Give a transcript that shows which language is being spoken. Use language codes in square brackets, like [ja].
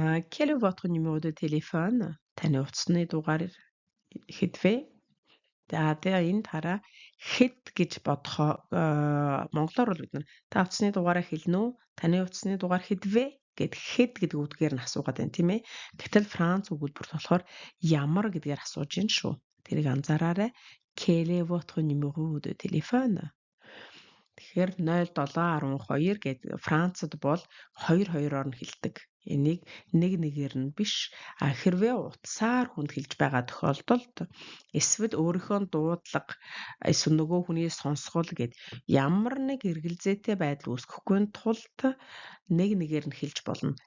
[fr] Quel est votre numéro de téléphone? [mn] Таны утасны дугаар хэдвэ? За тэгээ энэ тараа хэд гэж бодохоо монголоор бол бид нар та утасны дугаараа хэлнэ үү? Таны утасны дугаар хэдвэ? Гэд хэд гэдэг үгээр нь асуугаад байна тийм ээ. Гэтэл Франц өгүүлбэрт болохоор ямар гэдгээр асууж байна шүү. Тэрийг анзаараарай. [fr] Quel est votre numéro de téléphone? [mn] Тэгэхээр 0712 гэдэг Францад бол 2-2-оор нь хэлдэг. Энийг нэгээр нь биш. Хэрвээ утсаар хүнд хэлж байгаа тохиолдолд эсвэл өөрийнхөө дуудлага эсвэл нөгөө хүний сонсгол гэд ямар нэг эргэлзээтэй байдал үүсгэхгүй тулд нэгээр нь хэлж болно.